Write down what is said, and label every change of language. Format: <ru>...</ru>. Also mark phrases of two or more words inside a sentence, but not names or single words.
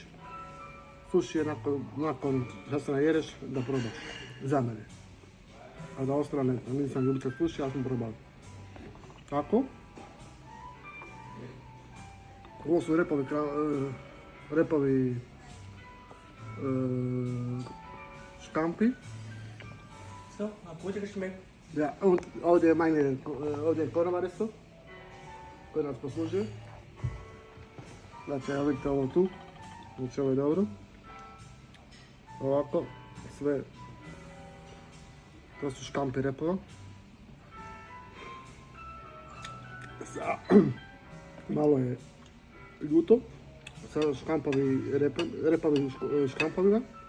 <bs>Suši je nakon što se najedeš da probaš, za mene. A da ostalo ne znam, nisam ljubitelj suši, ja sam probao. Tako. Ovo su repovi škampi.</bs> <de>So, hat gut geschmeckt. Ja, und</de> <bs>ovdje je konobare su, koji nas poslužuju. Znači, evo vidite ovo tu, znači ovo je dobro. Ovako, sve, to su škampi repova. Malo je ljuto, sa repovi škampovima.</bs>